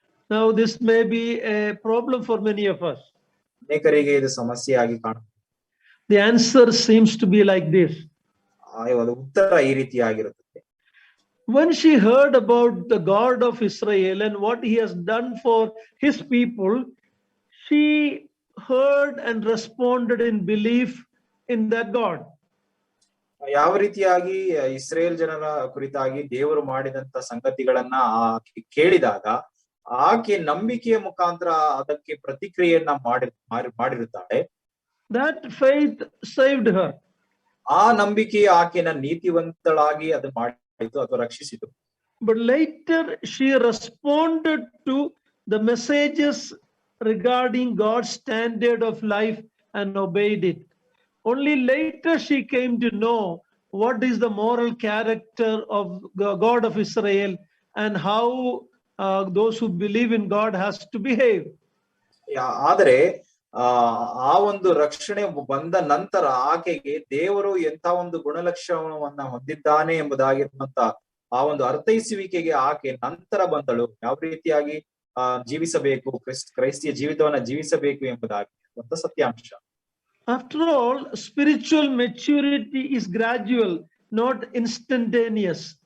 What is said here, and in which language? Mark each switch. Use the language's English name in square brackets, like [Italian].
[English] Now this may be a problem for many of us. [Kannada] ಅನೇಕರಿಗೆ ಇದು ಸಮಸ್ಯೆಯಾಗಿ ಕಾಣುತ್ತೆ. [English] The answer seems to be like this. [Kannada] ಉತ್ತರ ಈ ರೀತಿಯಾಗಿರುತ್ತದೆ. [English] When she heard about the God of Israel and what he has done for his people, she heard and responded in belief in that God. [Kannada] ಯಾವ ರೀತಿಯಾಗಿ Israel ಜನರ ಕುರಿತಾಗಿ ದೇವರು ಮಾಡಿದಂತ ಸಂಗತಿಗಳನ್ನ ಕೇಳಿದಾಗ ಆಕೆ ನಂಬಿಕೆಯ ಮುಖಾಂತರ ಅದಕ್ಕೆ ಪ್ರತಿಕ್ರಿಯೆಯನ್ನ ಮಾಡಿರುತ್ತಾಳೆ. [English] That faith saved her. [Kannada] ಆ ನಂಬಿಕೆ ಆಕೆನ ನೀತಿವಂತಳಾಗಿ ಅದು ಮಾಡಿತು ಅಥವಾ ರಕ್ಷಿಸಿತು. [English] But later she responded to the messages regarding God's standard of life and obeyed it. Only later she came to know what is the moral character of the God of Israel and how those who believe in God has to behave. [Kannada] ಆದರೆ ಆ ಒಂದು ರಕ್ಷಣೆ ಬಂದ ನಂತರ ಆಕೆಗೆ ದೇವರು ಎಂತ ಒಂದು ಗುಣಲಕ್ಷಣವನ್ನ ಹೊಂದಿದ್ದಾನೆ ಎಂಬುದಾಗಿರುವಂತ ಆ ಒಂದು ಅರ್ಥೈಸುವಿಕೆಗೆ ಆಕೆ ನಂತರ ಬಂದಳು. ಯಾವ ರೀತಿಯಾಗಿ ಜೀವಿಸಬೇಕು, ಕ್ರೈಸ್ತಿಯ ಜೀವಿತವನ್ನ ಜೀವಿಸಬೇಕು ಎಂಬುದಾಗಿರುವಂತ ಸತ್ಯಾಂಶ. [English] After all, spiritual maturity is gradual, not instantaneous.